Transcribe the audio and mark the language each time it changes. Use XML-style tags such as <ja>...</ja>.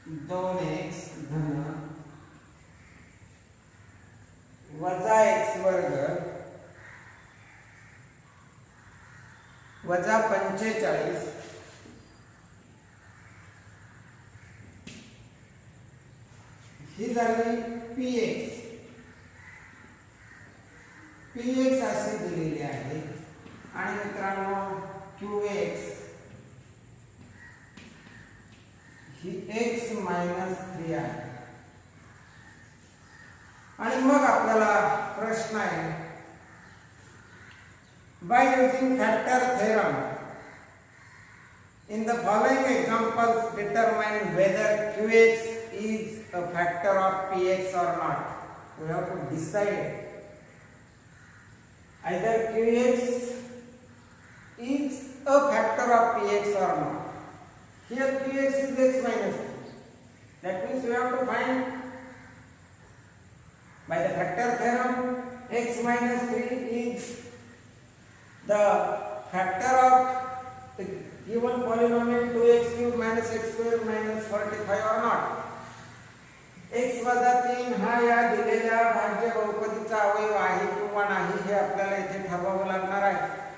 <mr>2x घन वजा x वर्ग वजा 45 ही झाली px. px अशी दिलेली आहे आणि मित्रांनो qx ही x - 3 आहे. आणि मग आपल्याला प्रश्न आहे,</mr> <en>By using factor theorem in the following examples determine whether qx is a factor of px or not. We have to decide either qx is a factor of px or not. Here qx is x minus 3. That means we have to find by the factor theorem x minus 3 is the factor of the given polynomial 2x cube minus x square minus 45 or not.</en> <mr>x वजा 3 हा या दिलेल्या भाज्य बहुपदीचा अवयव आहे किंवा नाही हे आपल्याला इथे ठरवावं लागणार आहे.</mr>